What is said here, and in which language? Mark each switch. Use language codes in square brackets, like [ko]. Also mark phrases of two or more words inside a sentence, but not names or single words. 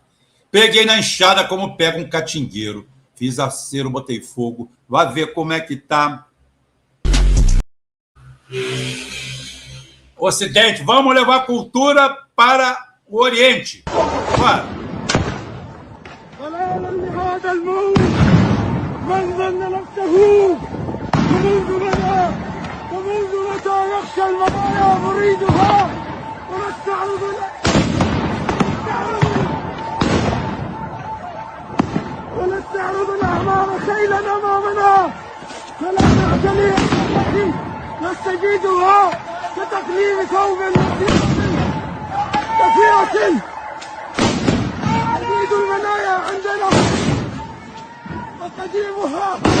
[pt] Peguei na enxada como pega um catingueiro. Fiz acero, botei fogo. Vai ver como é que tá. Ocidente, vamos levar cultura para o Oriente. Vai. [ar] ومنذ متى يخشى المنايا مريدها ونستعرض الأحمار خيلا أمامنا فلا نعتلي التي نستجيدها كتقليم ثوب كثيرة عديد المنايا عندنا وقديمها